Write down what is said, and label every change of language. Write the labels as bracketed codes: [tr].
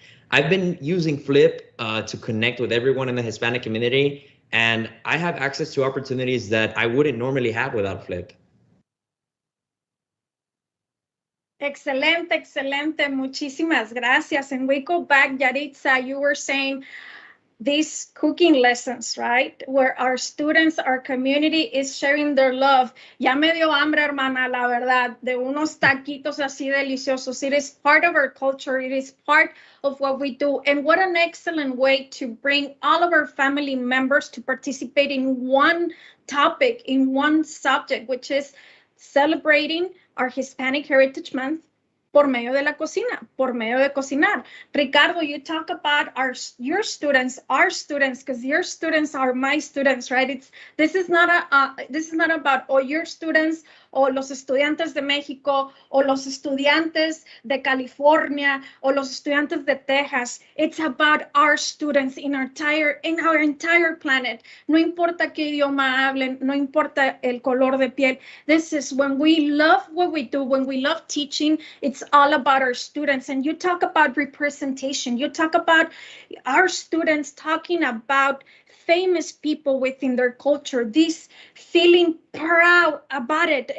[en] I've been using Flip to connect with everyone in the Hispanic community, and I have access to opportunities that I wouldn't normally have without Flip. [es] Excelente. Muchísimas gracias. [en] And we go back, Yaritza, you were saying these cooking lessons, right? Where our students, our community is sharing their love. [es] Ya me dio hambre, hermana, la verdad, de unos taquitos así deliciosos. [en] It is part of our culture. It is part of what we do. And what an excellent way to bring all of our family members to participate in one topic, in one subject, which is celebrating our Hispanic Heritage Month [es] por medio de la cocina, por medio de cocinar. [en] Ricardo, you talk about your students, our students, because your students are my students, right? This is not about your students [es] o los estudiantes de México o los estudiantes de California o los estudiantes de Texas. [en] It's about our students in our entire planet. [es] No importa qué idioma hablen, no importa el color de piel. [en] This is when we love what we do, when we love teaching, it's all about our students. And you talk about representation. You talk about our students talking about famous people within their culture, this feeling proud about it.